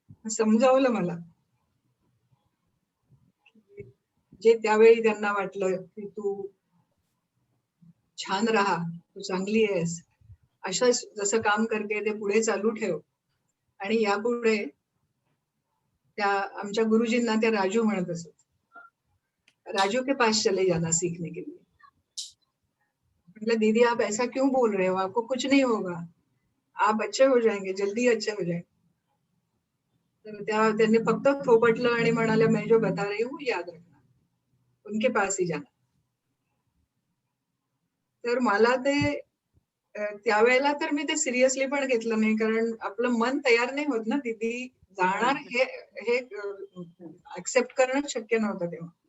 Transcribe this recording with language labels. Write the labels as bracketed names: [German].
[Marathi] समजावलं मला जे त्यावेळी त्यांना वाटलं की तू छान राहा, तू चांगली आहेस, असंच जसं काम करते ते पुढे चालू ठेव. आणि यापुढे त्या आमच्या गुरुजींना त्या राजू म्हणत असत. [Hindi] राजू के पास चले जाना सीखने के लिए. मतलब दीदी आप ऐसा क्यों बोल रहे हो, आपको कुछ नहीं होगा, आप अच्छे हो जाएंगे, जल्दी अच्छे हो जाएंगे. [Marathi] तर त्यांनी फक्त थोपटलं आणि म्हणाले, [Hindi] मैं जो बता रही हूँ याद रखना, उनके पास ही जाना. [Marathi] तर मला ते त्यावेळेला तर मी ते सिरियसली पण घेतलं नाही, कारण आपलं मन तयार नाही होत ना दीदी जाणार हे ऍक्सेप्ट करणं शक्य नव्हतं तेव्हा.